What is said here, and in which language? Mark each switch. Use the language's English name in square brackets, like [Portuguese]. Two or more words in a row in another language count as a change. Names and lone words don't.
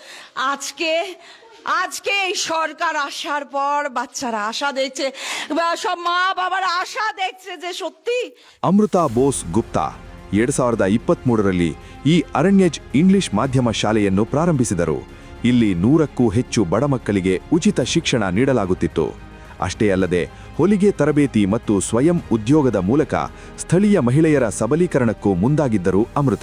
[Bangla] আজকে এই সরকার আসার পর বাচ্চারা আশা দেখছে, সব মা বাবার আশা দেখছে যে সত্যি। [Kannada] ಅಮೃತಾ ಬೋಸ್ ಗುಪ್ತಾ 2023ರಲ್ಲಿ ಈ ಅರಣ್ಯಜ್ ಇಂಗ್ಲಿಷ್ ಮಾಧ್ಯಮ ಶಾಲೆಯನ್ನು ಪ್ರಾರಂಭಿಸಿದರು. ಇಲ್ಲಿ 100ಕ್ಕೂ ಹೆಚ್ಚು ಬಡ ಮಕ್ಕಳಿಗೆ ಉಚಿತ ಶಿಕ್ಷಣ ನೀಡಲಾಗುತ್ತಿತ್ತು. ಅಷ್ಟೇ ಅಲ್ಲದೆ ಹೊಲಿಗೆ ತರಬೇತಿ ಮತ್ತು ಸ್ವಯಂ ಉದ್ಯೋಗದ ಮೂಲಕ ಸ್ಥಳೀಯ ಮಹಿಳೆಯರ ಸಬಲೀಕರಣಕ್ಕೂ ಮುಂದಾಗಿದ್ದರು ಅಮೃತಾ.